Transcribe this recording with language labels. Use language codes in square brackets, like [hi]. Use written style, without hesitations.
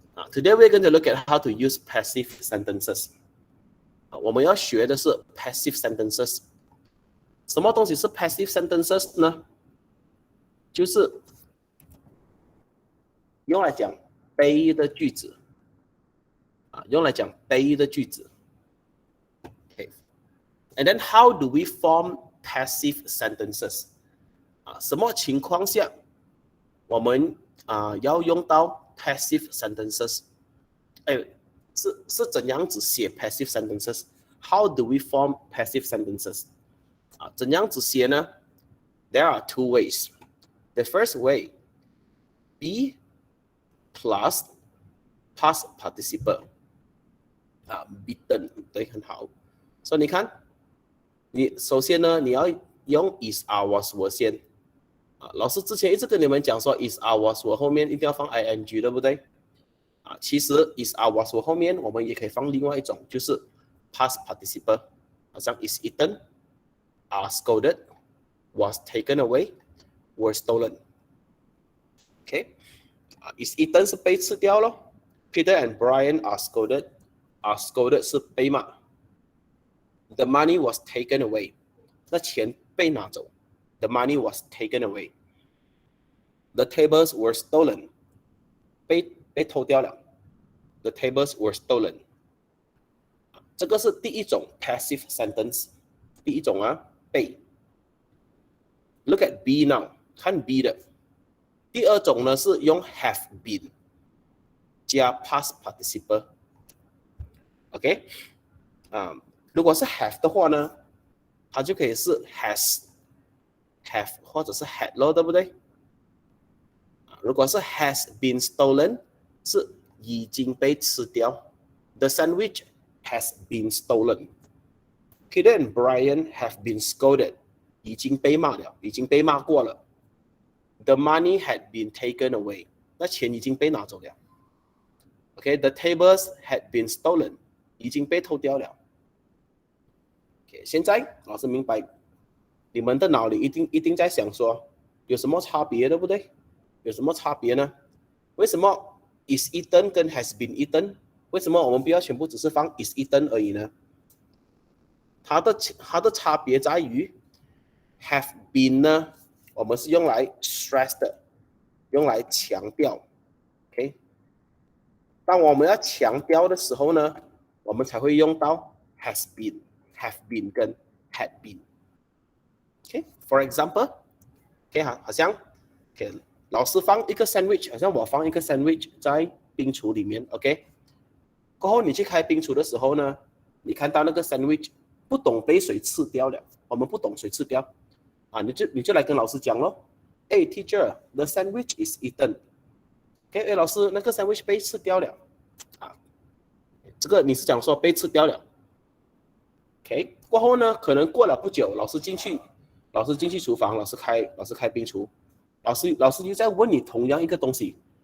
[en] Today we're going to look at how to use passive sentences. [zh] 我们要学的是 passive sentences. 什么东西是 passive sentences 呢？就是用来讲被的句子。用来讲被的句子。Okay. [en] And then how do we form passive sentences? [zh] 什么情况下我们要用到 passive sentences？是怎样子写 passive sentences？ [en] How do we form passive sentences？ [zh] 怎样子写呢？ [en] There are two ways. The first way, be plus past participle. [zh] Beaten 对，很好。所以你看，你首先呢，你要用 is are was were 先。老师之前一直跟你们讲说 [en] is are was were [zh] 后面一定要放 ing， 对不对？其实 is are was were 后面我们也可以放另外一种，就是 past participle， 好像 [en] is eaten, are scolded, was taken away, were stolen. Okay, is eaten [zh] 是被吃掉咯。 [en] Peter and Brian are scolded. Are scolded [zh] 是被骂。 [en] The money was taken away. [zh] 那钱被拿走。 [en] The money was taken away. The tables were stolen. [zh] 被偷掉了。 [en] The tables were stolen. [zh] 这个是第一种 passive sentence。第一种被。 [en] Look at B now. [zh] 看 B 的。第二种呢是用 have been 加 past participle。 OK， 如果是 have 的话呢，它就可以是 has have 或者是 had 咯，对不对？如果是 [en] has been stolen， [zh] 是已经被吃掉。 [en] The sandwich has been stolen. Peter and Brian have been scolded. [zh] 已经被骂了，已经被骂过了。 [en] The money had been taken away. [zh] 那钱已经被拿走了。 [en] Okay, the tables had been stolen. [zh] 已经被偷掉了。 Okay, 现在老师明白，你们的脑里一定在想说，有什么差别，对不对？有什么差别呢？为什么 is eaten 跟 has been eaten？为什么我们不要全部只是放 is eaten 而已呢？它的差别在于 have been 呢，我们是用来 stress 的，用来强调。 OK， 当我们要强调的时候呢，我们才会用到 [en] has been, have been [zh] 跟 [en] had been. [zh] Okay, for example, okay, 好像 okay, 老师放一个 sandwich， 好像我放一个 sandwich 在冰橱里面 ，OK。过后你去开冰橱的时候呢，你看到那个 sandwich 不懂被谁吃掉了，我们不懂谁吃掉你就来跟老师讲咯。 [en] Hey teacher, the sandwich is eaten. [zh] OK， 老师那个 sandwich 被吃掉了这个你是讲说被吃掉了。 OK， 过后呢，可能过了不久，老师进去厨房，老师开冰橱，老师又在问你同样一个东西。